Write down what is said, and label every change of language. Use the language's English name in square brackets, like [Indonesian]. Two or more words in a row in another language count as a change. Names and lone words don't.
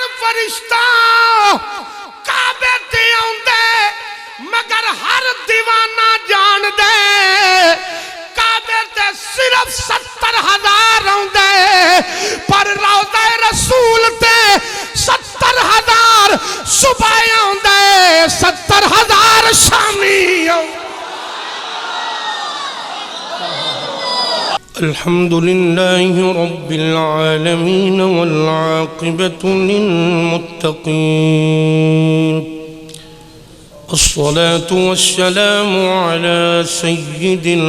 [Punjabi] فرشتہ کعبے تے آندے مگر ہر دیوانہ جان دے کعبے تے صرف 70,000 آندے پر روضہ رسول تے 70,000 صبح آندے 70,000 شامی آندے. [Arabic] الحمد لله رب العالمين والعاقبة للمتقين الصلاة والسلام على سيد